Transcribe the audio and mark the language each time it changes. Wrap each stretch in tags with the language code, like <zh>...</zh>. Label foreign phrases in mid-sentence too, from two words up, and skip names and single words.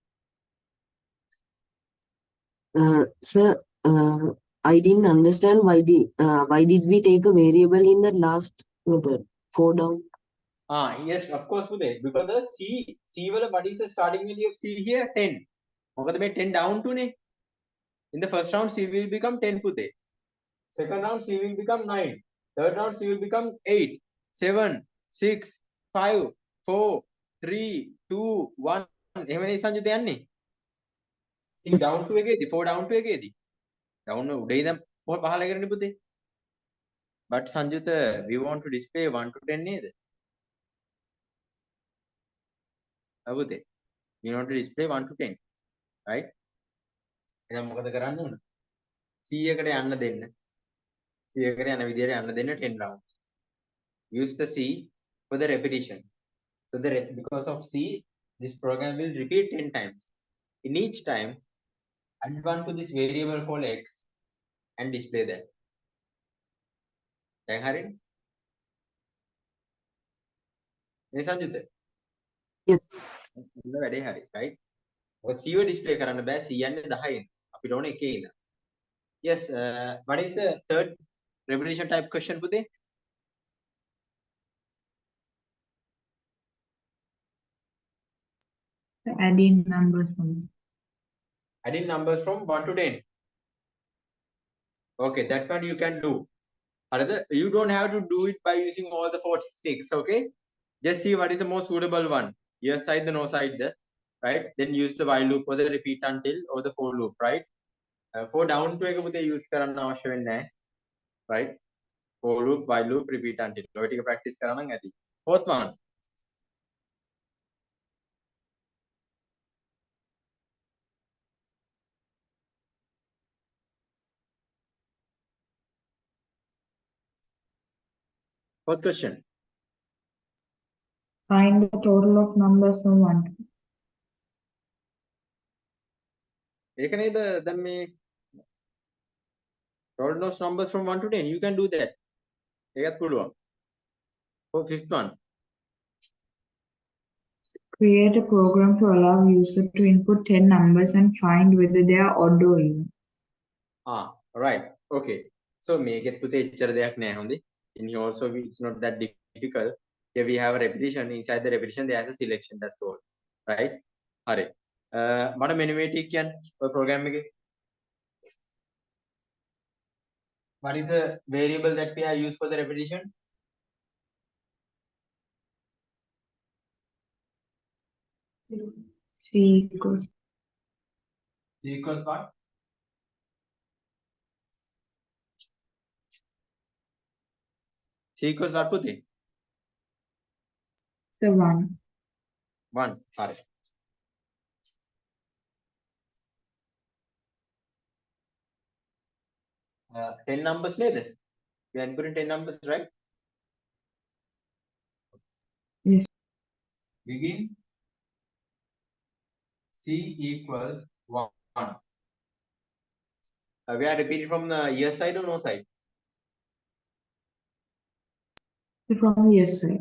<en>Sir, I didn't understand why did we take a variable in the last method? 4 down. Yes, of course, Puti. Because the C what is the starting value of C here? 10.</en> <si>මොකද මේ 10</si> <en>down to</en> <si>ne?</si> <en>In the first round, C will become 10, Puti. Second round, C will become 9. Third round, C will become 8, 7, 6, 5, 4, 3, 2, 1.</en> <si>එහෙමනේ සංජිත යන්නේ. C</si> <en>down to</en> <si>එකේදී 4</si> <en>down to</en> <si>එකේදී. down උඩේ ඉඳන් පහළ කරන්නේ පුතේ.</si> <en>But සංජිත we want to display 1 to 10 නේද?</en> <si>පුතේ.</si> <en>We want to display 1 to 10. Right?</en> <si>එහෙනම් මොකද කරන්න ඕන? C එකට යන්න දෙන්න. C එකට යන විදියට යන්න දෙන්න 10 rounds.</si> <en>Use the C for the repetition. So because of C, this program will repeat 10 times. In each time, add one to this variable called x and display that.</en> <si>දැන් හරිනේ? මේ සංජිත?</si> <en>Yes.</en> <si>ඉන්න වැඩේ හරි, right? ඔය C ව display කරන්න බෑ. C යන්නේ 10 අපිට ඕනේ 1 ඉඳන්.</si> <en>Yes, what is the third repetition type question පුතේ? Adding numbers from Adding numbers from 1 to 10. Okay, that one you can do. You don't have to do it by using all the 4 techniques, okay? Just see what is the most suitable one. Yes side, the no side, the right? Then use the while loop or the repeat until or the for loop, right? For down to</en> <si>එක පුතේ use කරන්න අවශ්‍ය වෙන්නේ නැහැ,</si> <en>right? For loop, while loop, repeat until.</en> <si>ඔය ටික practice කරා නම් ඇති.</si> <en>Fourth one. Fourth question. find the total of numbers from 1 to</en> <si>ඒක නේද දැන් මේ</si> <en>total of numbers from 1 to 10. You can do that.</en> <si>ඒකත් පුළුවන්.</si> <en>For fifth one. create a program to allow user to input 10 numbers and find whether they are odd or even. Right. Okay. So</en> <si>මේකෙත් පුතේ එච්චර දෙයක් නෑ හොඳේ.</si> <en>In here also it's not that difficult. Here we have a repetition. Inside the repetition there is a selection. That's all. Right?</en> <si>හරි. මට මෙන්න මේ ටික කියන්න ඔය program එකේ.</si> <en>What is the variable that we have used for the repetition? C equals C equals what? C equals what පුතේ? the 1. 1.</en> <si>හරි. 10 numbers නේද?</si> <en>We are inputting 10 numbers, right? Yes. Begin. C equals 1. We are repeating from the yes side or no side? From the yes side.</en>